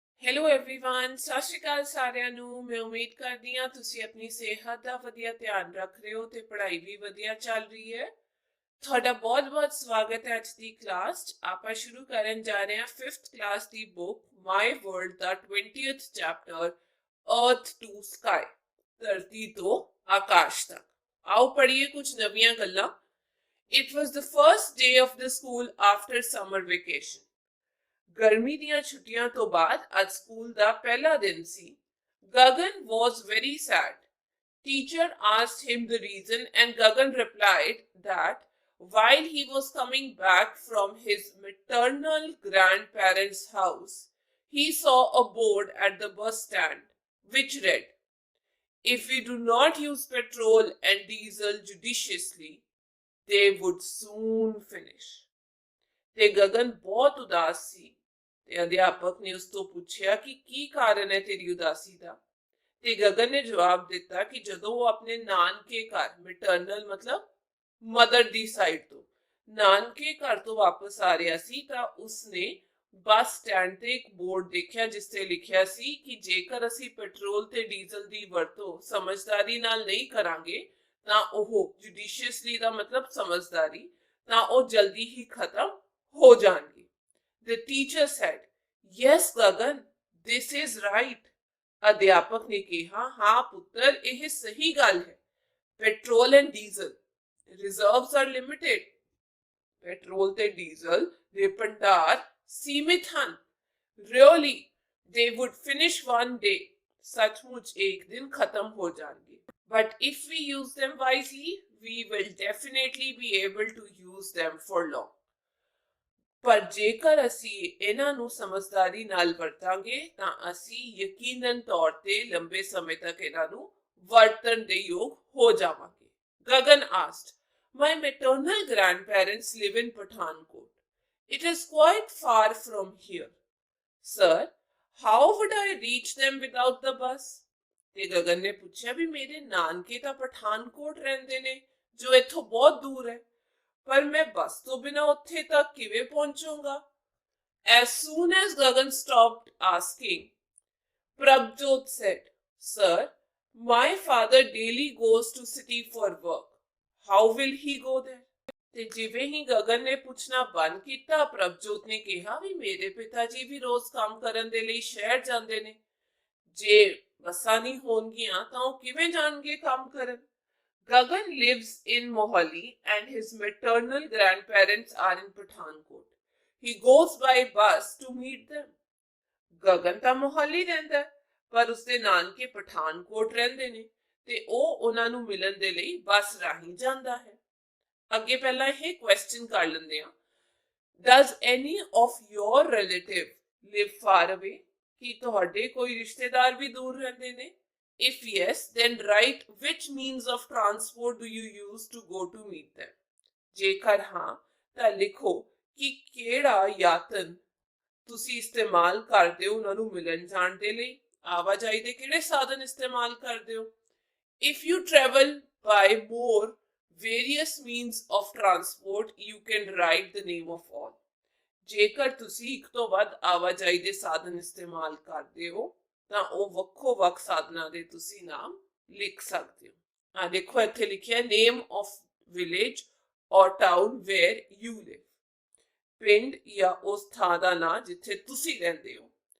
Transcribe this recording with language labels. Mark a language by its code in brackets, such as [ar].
[pa] Hello everyone ਸਤਿ ਸ਼੍ਰੀ ਅਕਾਲ ਸਾਰਿਆਂ ਨੂੰ। ਮੈਂ ਉਮੀਦ ਕਰਦੀ ਹਾਂ ਤੁਸੀਂ ਆਪਣੀ ਸਿਹਤ ਦਾ ਵਧੀਆ ਧਿਆਨ ਰੱਖ ਰਹੇ ਹੋ ਤੇ ਪੜ੍ਹਾਈ ਵੀ ਵਧੀਆ ਚੱਲ ਰਹੀ ਹੈ। ਤੁਹਾਡਾ ਬਹੁਤ-ਬਹੁਤ ਸਵਾਗਤ ਹੈ ਅੱਜ ਦੀ ਕਲਾਸ 'ਚ। ਆਪਾਂ ਸ਼ੁਰੂ ਕਰਨ ਜਾ ਰਹੇ ਹਾਂ 5th ਕਲਾਸ ਦੀ ਬੁੱਕ ਮਾਈ ਵਰਲਡ ਦਾ 20th ਚੈਪਟਰ ਅਰਥ ਟੂ ਸਕਾਈ, ਧਰਤੀ ਤੋਂ ਆਕਾਸ਼ ਤੱਕ। ਆਓ ਪੜ੍ਹੀਏ ਕੁਝ ਨਵੀਆਂ ਗੱਲਾਂ। [en] It was the first day of the school after summer vacation. [pa] गर्मी दियां छुट्टियां तो बाद आज स्कूल दा पहला दिन सी। [en] Gagan was very sad. Teacher asked him the reason and Gagan replied that while he was coming back from his maternal grandparents' house, he saw a board at the bus stand which read, "If we do not use petrol and diesel judiciously, they would soon finish." [pa] ਤੇ ਗਗਨ ਬਹੁਤ ਉਦਾਸ ਸੀ ਤੇ ਅਧਿਆਪਕ ਨੇ ਉਸ ਤੋਂ ਪੁੱਛਿਆ ਕਿ ਕੀ ਕਾਰਨ ਹੈ ਤੇਰੀ ਉਦਾਸੀ ਦਾ। ਤੇ ਗਗਨ ਨੇ ਜਵਾਬ ਦਿੱਤਾ ਕਿ ਜਦੋਂ ਉਹ ਆਪਣੇ ਨਾਨਕੇ ਘਰ, ਮੈਟਰਨਲ ਮਤਲਬ ਮਦਰ ਦੀ ਸਾਈਡ ਤੋਂ, ਨਾਨਕੇ ਘਰ ਤੋਂ ਵਾਪਸ ਆ ਰਿਹਾ ਸੀ ਤਾਂ ਉਸਨੇ ਬੱਸ ਸਟੈਂਡ ਤੇ ਇੱਕ ਬੋਰਡ ਦੇਖਿਆ ਜਿਸ ਤੇ ਲਿਖਿਆ ਸੀ ਕਿ ਜੇਕਰ ਅਸੀਂ ਪੈਟਰੋਲ ਤੇ ਡੀਜ਼ਲ ਦੀ ਵਰਤੋਂ ਸਮਝਦਾਰੀ ਨਾਲ ਨਹੀਂ ਕਰਾਂਗੇ ਤਾਂ ਉਹ ਜੁਡੀਸ਼ੀਅਸਲੀ ਦਾ ਮਤਲਬ ਸਮਝਦਾਰੀ, ਤਾਂ ਉਹ ਜਲਦੀ ਹੀ ਖਤਮ ਹੋ ਜਾਣਗੇ। [en] The teacher said, "Yes, Gagan, this is right." [pa] ਅਧਿਆਪਕ ਨੇ ਕਿਹਾ, ਹਾਂ ਪੁੱਤਰ, ਇਹ ਸਹੀ ਗੱਲ ਹੈ। [en] Petrol and diesel reserves are limited. [pa] Petrol ਤੇ ਡੀਜ਼ਲ ਦੇ ਭੰਡਾਰ ਸੀਮਿਤ ਹਨ। [en] Really, they would finish one day. [pa] ਸੱਚਮੁੱਚ ਇੱਕ ਦਿਨ ਖਤਮ ਹੋ ਜਾਣਗੇ। [en] But if we use them wisely, we will definitely be able to use them for long. [pa] ਪਰ ਜੇਕਰ ਅਸੀਂ ਇਹਨਾਂ ਨੂੰ ਸਮਝਦਾਰੀ ਨਾਲ ਵਰਤਾਂਗੇ ਤਾਂ ਅਸੀਂ ਯਕੀਨਨ ਤੌਰ ਤੇ ਲੰਬੇ ਸਮੇਂ ਤੱਕ ਇਹਨਾਂ ਨੂੰ ਵਰਤਣ ਦੇ ਯੋਗ ਹੋ ਜਾਵਾਂਗੇ। [en] Gagan asked, "My maternal grandparents live in Pathankot. It is quite far from here. Sir, how would I reach them without the bus?" [pa] ਤੇ ਗਗਨ ਨੇ ਪੁੱਛਿਆ ਵੀ ਮੇਰੇ ਨਾਨਕੇ ਤਾਂ ਪਠਾਨਕੋਟ ਰਹਿੰਦੇ ਨੇ ਜੋ ਇੱਥੋਂ ਬਹੁਤ ਦੂਰ ਹੈ, पर मैं बस तो बिना उत्थे तक किवे पहुंचूंगा? [en] As soon as Gagan stopped asking, Prabjot said, "Sir, my father daily goes to city for work. How will he go there?" [pa] ਤੇ ਜਿਵੇਂ ਹੀ ਗਗਨ ਨੇ ਪੁੱਛਣਾ ਬੰਦ ਕੀਤਾ, ਪ੍ਰਭਜੋਤ ਨੇ ਕਿਹਾ ਵੀ ਮੇਰੇ ਪਿਤਾ ਜੀ ਵੀ ਰੋਜ਼ ਕੰਮ ਕਰਨ ਦੇ ਲਈ ਸ਼ਹਿਰ ਜਾਂਦੇ ਨੇ। ਜੇ ਬੱਸਾਂ ਨਹੀਂ ਹੋਣਗੀਆਂ ਤਾਂ ਉਹ ਕਿਵੇਂ ਜਾਣਗੇ ਕੰਮ ਕਰਨ? [en] Gagan lives in Mohali and his maternal grandparents are in Pathankot. He goes by bus to meet them. [pa] Gagan ਤਾਂ ਮੋਹਾਲੀ ਰਹਿੰਦਾ ਪਰ ਉਸਦੇ ਨਾਨਕੇ ਪਠਾਨਕੋਟ ਰਹਿੰਦੇ ਨੇ ਤੇ ਉਹ ਉਹਨਾਂ ਨੂੰ ਮਿਲਣ ਦੇ ਲਈ ਬੱਸ ਰਾਹੀਂ ਜਾਂਦਾ ਹੈ। ਅੱਗੇ ਪਹਿਲਾਂ ਇਹ ਕੁਐਸਚਨ ਕਰ ਲੈਂਦੇ ਆ। [en] Does any of your relative live far away? [pa] ਕੀ ਤੁਹਾਡੇ ਕੋਈ ਰਿਸ਼ਤੇਦਾਰ ਵੀ ਦੂਰ ਰਹਿੰਦੇ ਨੇ? [en] If yes, then write which means of transport do you use to go to meet them. [pa] ਜੇਕਰ ਹਾਂ ਤਾਂ ਲਿਖੋ ਕਿ ਕਿਹੜਾ ਯਾਤਨ ਤੁਸੀਂ ਇਸਤੇਮਾਲ ਕਰਦੇ ਹੋ ਉਹਨਾਂ ਨੂੰ ਮਿਲਣ ਜਾਣ ਦੇ ਲਈ। ਆਵਾਜਾਈ ਦੇ ਕਿਹੜੇ ਸਾਧਨ ਇਸਤੇਮਾਲ ਕਰਦੇ ਹੋ? [en] If you travel by more various means of transport, you can write the name of all. [pa] ਜੇਕਰ ਤੁਸੀਂ ਇੱਕ ਤੋਂ ਵੱਧ ਆਵਾਜਾਈ ਦੇ ਸਾਧਨ ਇਸਤੇਮਾਲ ਕਰਦੇ ਹੋ ਤਾਂ ਉਹ ਵੱਖੋ ਵੱਖ ਸਾਧਨਾਂ ਦੇ ਤੁਸੀਂ ਨਾਮ ਲਿਖ ਸਕਦੇ ਹੋ। ਆ ਦੇਖੋ ਇੱਥੇ ਲਿਖਿਆ [en] Name of village or town where you live. [pa] ਪਿੰਡ ਜਾਂ ਉਸ ਥਾਂ ਦਾ ਨਾਂ ਜਿੱਥੇ ਤੁਸੀਂ ਰਹਿੰਦੇ ਹੋ।